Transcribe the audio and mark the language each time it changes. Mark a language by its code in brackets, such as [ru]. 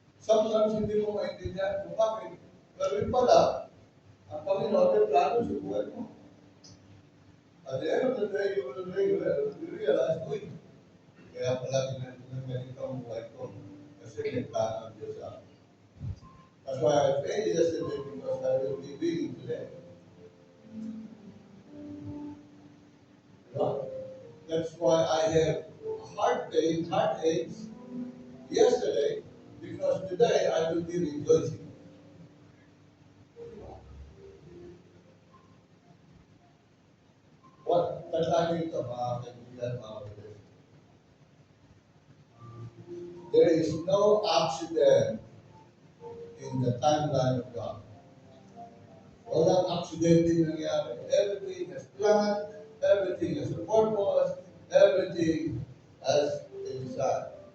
[en] Sometimes [tl] hindi mo maintindihan kung bakit. Pero yun pala, ang Panginoon may plano sa buhay mo. [en] At the end of the day, you will realize, [tl] uy, kaya pala ganito ang buhay ko. Kasi may plano ang Diyos sa akin. [en] That's why I failed yesterday because I will be winning today. Right? That's why I have heartaches yesterday, because today I will be rejoicing. What? [tl] Tandaan ito, mga kaibigan, mga kapatid. [en] There is no accident in the timeline of God. [tl] Walang accident din nangyari. [en] Everything has planned, everything has a purpose, everything has a design.